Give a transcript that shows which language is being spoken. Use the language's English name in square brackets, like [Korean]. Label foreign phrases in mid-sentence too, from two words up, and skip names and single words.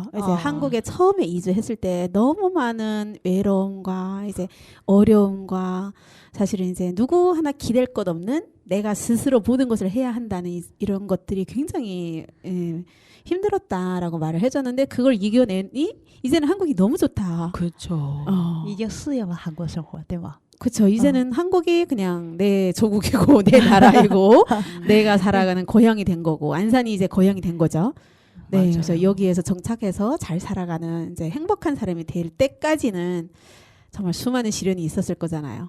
[Korean] 이제 한국에 처음에 이주했을 때 너무 많은 외로움과 이제 어려움과 사실은 이제 누구 하나 기댈 것 없는 내가 스스로 모든 것을 해야 한다는 이런 것들이 굉장히 힘들었다라고 말을 해줬는데 그걸 이겨내니 이제는 한국이 너무 좋다. 그렇죠. [Chinese] 已经适应了韩国生活，对吗？ [Korean] 그렇죠. 이제는 한국이 그냥 내 조국이고 내 나라이고 내가 살아가는 고향이 된 거고 안산이 이제 고향이 된 거죠. 네, 맞아요. 그래서 여기에서 정착해서 잘 살아가는 이제 행복한 사람이 될 때까지는 정말 수많은 시련이 있었을 거잖아요.